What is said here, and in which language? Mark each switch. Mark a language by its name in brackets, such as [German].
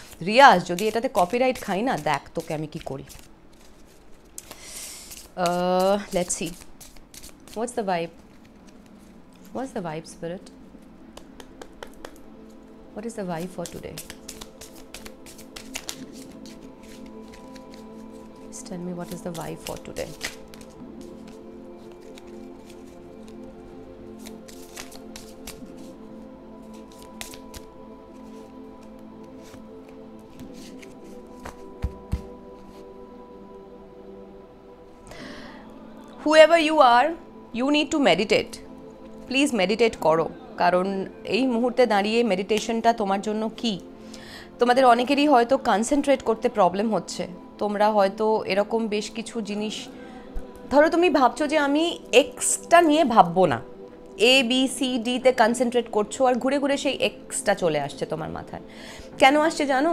[Bangla] রিয়াজ, যদি এটাতে কপিরাইট খাই না, দেখ তোকে আমি কি করি। [English] Let's see what's the vibe, what's the vibe spirit, what is the vibe for today. Tell me what is the vibe for today. Whoever you are, you need to meditate. Please meditate [Bangla] করো, কারণ এই মুহূর্তে দাঁড়িয়ে মেডিটেশনটা তোমার জন্য কি। তোমাদের অনেকেরই হয়তো কনসেন্ট্রেট করতে প্রবলেম হচ্ছে। তোমরা হয়তো এরকম বেশ কিছু জিনিস, ধরো তুমি ভাবছো যে আমি এক্সটা নিয়ে ভাববো না, ABCDতে কনসেন্ট্রেট করছো, আর ঘুরে ঘুরে সেই এক্সটা চলে আসছে তোমার মাথায়। কেন আসছে জানো?